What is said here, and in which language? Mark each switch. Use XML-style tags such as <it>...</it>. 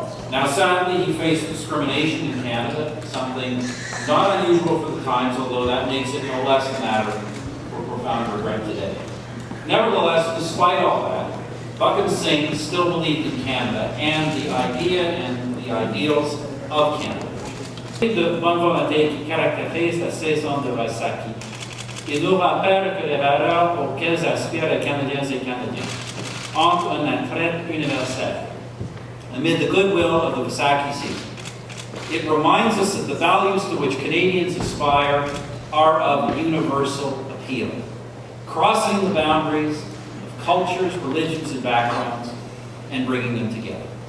<en>Now, sadly, he faced discrimination in Canada, something not unusual for the times, although that makes it no less a matter for profound regret today. Nevertheless, despite all that, Bhagat Singh still believed in Canada and the idea and the ideals of Canada.</en> <fr>De bonne volonté qui caractérise la saison de Vaisakhi, il nous rappelle que les valeurs auxquelles aspirent les Canadiens et Canadiens ont un attrait universel.</fr> <en>Amid the goodwill of the Vaisakhi season, it reminds us that the values to which Canadians aspire are of universal appeal, crossing the boundaries of cultures, religions, and backgrounds, and bringing them together.</en>